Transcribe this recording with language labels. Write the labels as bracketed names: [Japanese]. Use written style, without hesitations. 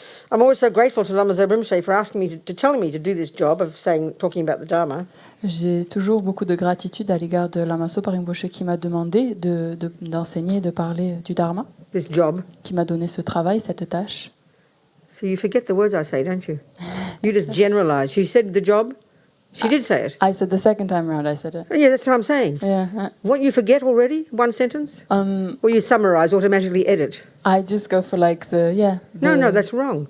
[English] I'm always so grateful to Lama Zopa Rinpoche for asking me to telling me to do this job of talking about the Dharma. [French] J'ai toujours beaucoup de gratitude à l'égard de Lama Zopa Rinpoche qui m'a demandé d'enseigner, de parler du Dharma, [English] This job. [French] qui m'a donné ce travail, cette tâche. [English] So you forget the words I say, don't you? You just generalize. She said the job. She did say it. I said the second time around, I said it. Oh, yeah, that's what I'm saying. Yeah. What, you forget already? One sentence? Or you summarize, automatically edit? I just go for like No, that's wrong.